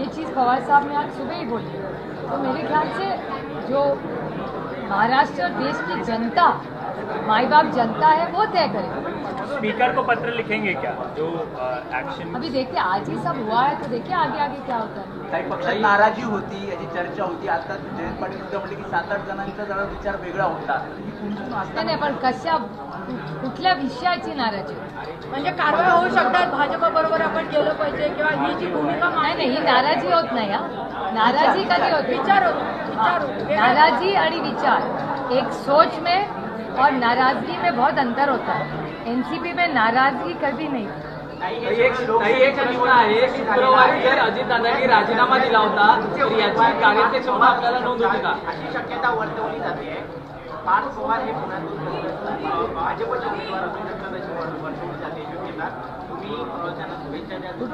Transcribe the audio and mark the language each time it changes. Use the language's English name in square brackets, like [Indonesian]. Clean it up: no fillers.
[Hindi] ये चीज़ पवार साहब ने आज सुबह ही बोली. तो मेरे ख्याल से जो महाराष्ट्र देश की जनता, माई बाप जनता है, वो तय करेगी. स्पीकर को पत्र लिखेंगे क्या जो एक्शन? अभी देखिए, आज ही सब हुआ है, तो देखिए आगे क्या होता है. [Marathi] काही पक्षात नाराजी होती, याची चर्चा होती. आता जयंत पाटील सुद्धा म्हटले की 7-8 जणांचा जरा विचार वेगळा होता. नाही, पण कुठल्या विषयाची नाराजी? म्हणजे कारवाई होऊ शकतात, भाजप बरोबर आपण गेलं पाहिजे किंवा ही जी भूमिका नाही, ही नाराजी होत नाही. नाराजी कधी होती? विचार होतो. नाराजी आणि विचार [Hindi] एक सोच में और नाराजगी में बहुत अंतर होता है. एनसीपी में नाराजगी कभी नहीं. [Marathi] एक प्रश्न आहे, शुक्रवारी जर अजितदादांनी राजीनामा दिला होता तर याची कार्याध्यक्ष म्हणून आपल्याला नोंद होती का? अशी शक्यता वर्तवली जाते. पार्थ पवार हे पुण्यातून भाजपचे उमेदवार असू शकतात अशी वर्तवली जाते शक्यता. तुम्ही त्यांना शुभेच्छा द्या.